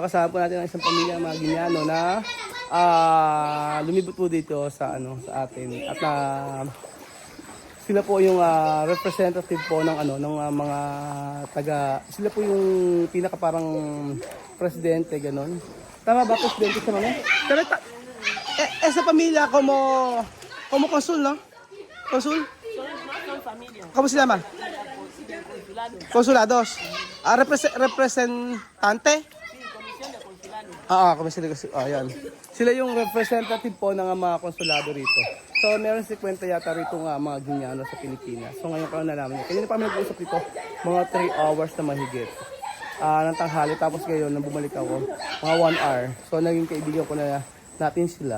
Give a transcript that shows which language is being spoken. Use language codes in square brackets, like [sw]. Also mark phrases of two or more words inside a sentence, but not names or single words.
[tl] Kasama po natin ang isang pamilya mga Ginyano na lumibot po dito sa atin. At sila po yung representative po ng ng mga sila po yung pinaka parang presidente ganon. Tama ba presidente sa mga? Pero sa pamilya [es] como consul, no? Consul? ¿Cómo se llama? Consulados. Representante? Comisión de consul. Yan. [tl] Sila yung representative po ng mga konsulado rito. So, meron 50 yata rito mga Ginyano sa Pilipinas. So, ngayon ko nalaman niya. Kanina pa kami nag-uusap dito, mga 3 hours na mahigit. Ng tanghali. Tapos ngayon, nang bumalik ako, mga 1 hour. So, naging kaibigan ko na natin sila.